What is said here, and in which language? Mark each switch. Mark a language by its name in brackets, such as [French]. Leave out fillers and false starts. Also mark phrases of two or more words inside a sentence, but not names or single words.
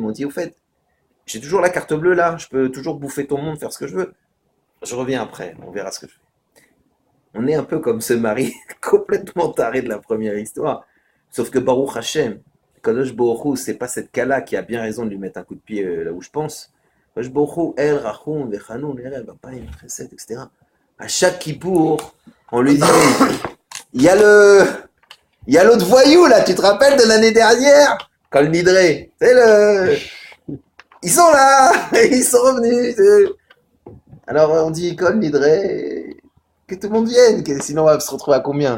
[French] On dit au fait, j'ai toujours la carte bleue là. Je peux toujours bouffer ton monde, faire ce que je veux. Je reviens après. On verra ce que je fais. On est un peu comme ce mari complètement taré de la première histoire. Sauf que [Hebrew] ברוך השם, קדוש ברוך הוא, [French] c'est pas cette Kala qui a bien raison de lui mettre un coup de pied là où je pense. [Hebrew] קדוש ברוך הוא, אל רחום, וחנון, ארב, באפים, חסד, [French] etc. À chaque Kippour, on lui dit, il y a l'autre voyou là, tu te rappelles de l'année dernière? Kol Nidre, ils sont là, ils sont revenus. Alors on dit Kol Nidre, que tout le monde vienne, sinon on va se retrouver à combien?